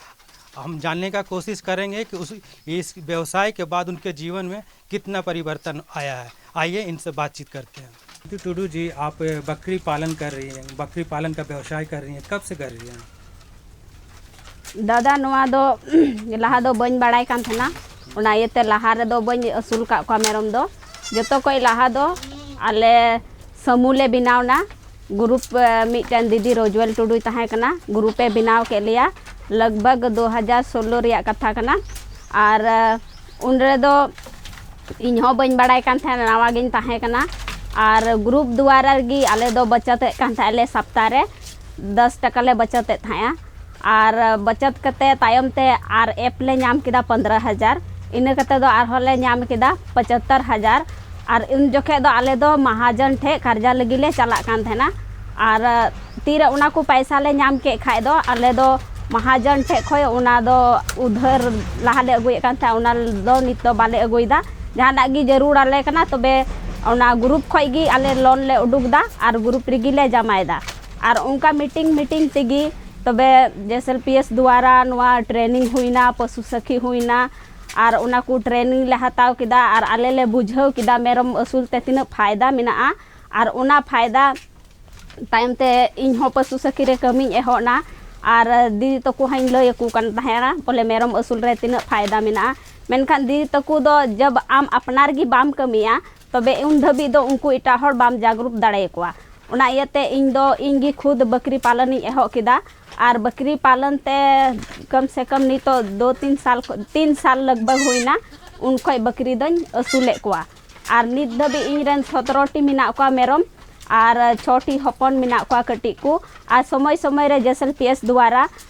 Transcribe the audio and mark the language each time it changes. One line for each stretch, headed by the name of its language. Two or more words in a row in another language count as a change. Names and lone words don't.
Hindi: हम जानने का कोशिश करेंगे कि इस व्यवसाय के बाद उनके जीवन में कितना परिवर्तन आया है। आइए इनसे बातचीत करते हैं। नीतू टुडू जी, आप बकरी पालन कर रही हैं, बकरी पालन का व्यवसाय कर रही हैं, कब से कर रही हैं?
Santali: दादा नुआ दो लहा दो बन बड़ाई कान थना उना येते लहा रे दो बन असुल का को मेरम दो जतो कोई लहा दो आले समूले बनावना ग्रुप मिटन दीदी रोजवेल टुडू तहां कना ग्रुपे बनाव के लिया लगभग 2016 रिया कथा कना और उन रे दो इन हो बन बड़ाई कान था नवा गिन तहां कना और ग्रुप द्वारा गी आले दो बचत कान था ले सप्ताह रे 10 टका ले बचत था और बचत कते तायम ते आर एप ले नाम किदा 15,000 इन कते दो आर होले नाम किदा 75,000 और उन जोखे दो आले दो महाजन ठे कर्जा लगी ले चला कान थे ना और तीर उना को पैसा ले नाम के खाए दो आले दो महाजन ठे खोय उना दो उधर लहा ले अगुए कान था उना दो नित दो बाले अगुइदा जहां गी जरूर आले कना तबे उना ग्रुप खोय गी आले लोन ले उडुकदा और ग्रुप रिगी ले जमायदा और उनका मीटिंग तिगी तबे JSLPS द्वारा नुआ ट्रेनिंग हुईना पशु सखी हुईना और उना को ट्रेनिंग ले हताव किदा और आले ले बुझाव किदा मेरम असूल ते तीना फायदा मेना और उना फायदा टाइम ते इन हो पशु सखी रे कमी एहोना और दीदी तको हाइन लय को कन तहेना बोले मेरम असूल रे तीना फायदा मेना मेनखान दीदी तको दो जब आम अपनार गी बाम कमिया तबे उन धबी दो उनको इटा हर बाम जागरूक दाड़े कोआ उना इयते इन दो इंगी खुद बकरी पालन एहो किदा और बकरी पालन ते
Hindi: कम से कम नहीं तो
Santali: 3 साल लगभग हुईना उनको बकरी दो असूले कोआ और नित दबी इन 17टी मिना को मेरम और 6टी हपन मिना को कटी को और समय समय रे JSLPS द्वारा